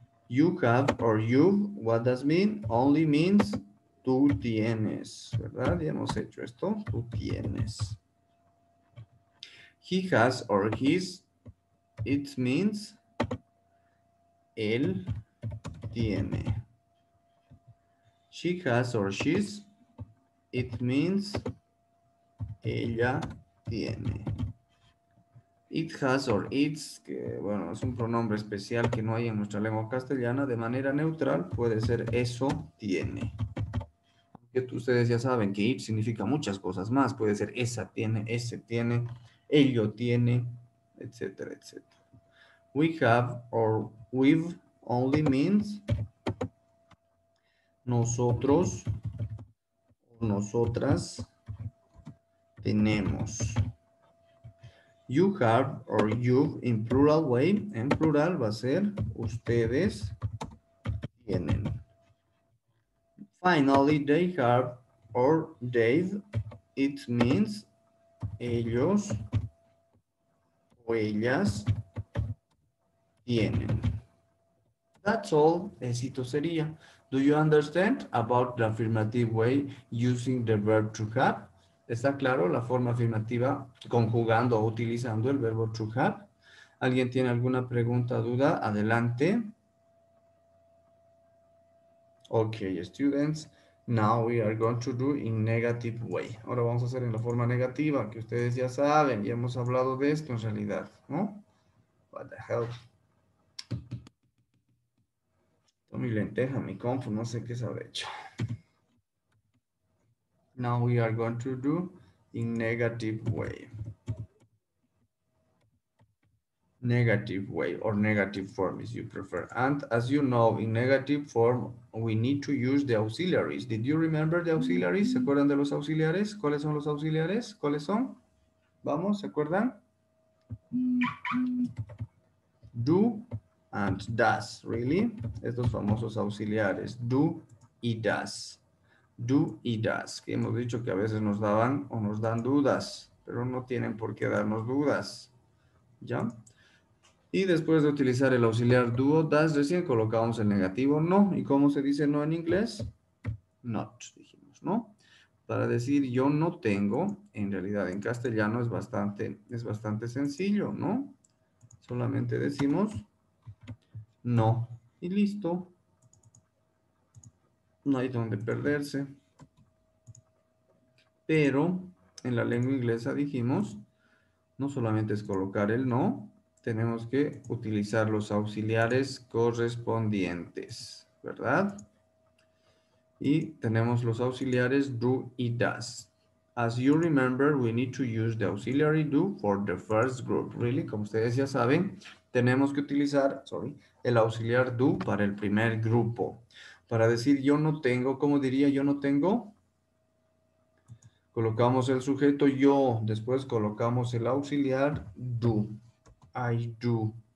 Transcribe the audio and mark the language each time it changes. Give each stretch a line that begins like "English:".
English: You have or you've, what does mean? Only means
Spanish: tú tienes, ¿verdad? Ya hemos hecho esto, tú tienes.
English: He has or his, it means
Spanish: él tiene.
English: She has or she's, it means
Spanish: ella tiene.
English: It has or its,
Spanish: que bueno, es un pronombre especial que no hay en nuestra lengua castellana, de manera neutral puede ser eso tiene. Que ustedes ya saben que it significa muchas cosas más, puede ser esa tiene, ese tiene, ello tiene, etcétera, etcétera.
English: We have or we've only means
Spanish: nosotros o nosotras tenemos.
English: You have or you've in plural way,
Spanish: en plural va a ser ustedes tienen.
English: Finally, they have or they've, it means
Spanish: ellos o ellas tienen.
English: That's all,
Spanish: éxito sería.
English: Do you understand about the affirmative way using the verb to have?
Spanish: ¿Está claro la forma afirmativa conjugando o utilizando el verbo to have? ¿Alguien tiene alguna pregunta, duda? Adelante.
English: Okay, students, now we are going to do in negative way.
Spanish: Ahora vamos a hacer en la forma negativa, que ustedes ya saben, ya hemos hablado de esto en realidad, ¿no?
English: What the hell?
Spanish: Mi lenteja, mi compu, no sé qué se habrá hecho.
English: Now we are going to do in negative way. Negative way or negative form if you prefer. And as you know, in negative form, we need to use the auxiliaries. Did you remember the auxiliaries?
Spanish: ¿Se acuerdan de los auxiliares? ¿Cuáles son los auxiliares? ¿Cuáles son? Vamos, ¿se acuerdan?
English: Do and does, really?
Spanish: Estos famosos auxiliares, do y does. Do y does, que hemos dicho que a veces nos daban o nos dan dudas, pero no tienen por qué darnos dudas, ¿ya? Y después de utilizar el auxiliar do o does, recién colocamos el negativo no. ¿Y cómo se dice no en inglés? Not, dijimos, ¿no? Para decir yo no tengo, en realidad en castellano es bastante sencillo, ¿no? Solamente decimos no y listo. No hay donde perderse. Pero en la lengua inglesa dijimos, no solamente es colocar el no, tenemos que utilizar los auxiliares correspondientes, ¿verdad? Y tenemos los auxiliares do y does.
English: As you remember, we need to use the auxiliary do for the first group. Really,
Spanish: como ustedes ya saben, tenemos que utilizar, el auxiliar do para el primer grupo. Para decir yo no tengo, ¿cómo diría yo no tengo? Colocamos el sujeto yo, después colocamos el auxiliar do.
English: I do.